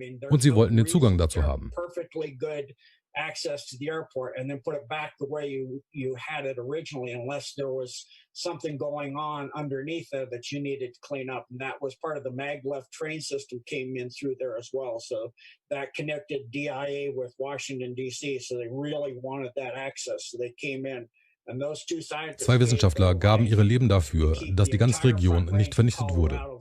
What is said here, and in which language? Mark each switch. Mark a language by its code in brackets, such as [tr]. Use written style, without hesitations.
[de] Und sie wollten den Zugang dazu haben. [en] Access to the airport and then put it back the way you had it originally, unless there was something going on underneath there that you needed to clean up. And that was part of the maglev train system came in through there as well. So that connected DIA with Washington, D.C. So they really wanted that access. So they came in. [de] 2 Wissenschaftler gaben ihre Leben dafür, dass die ganze Region nicht vernichtet wurde.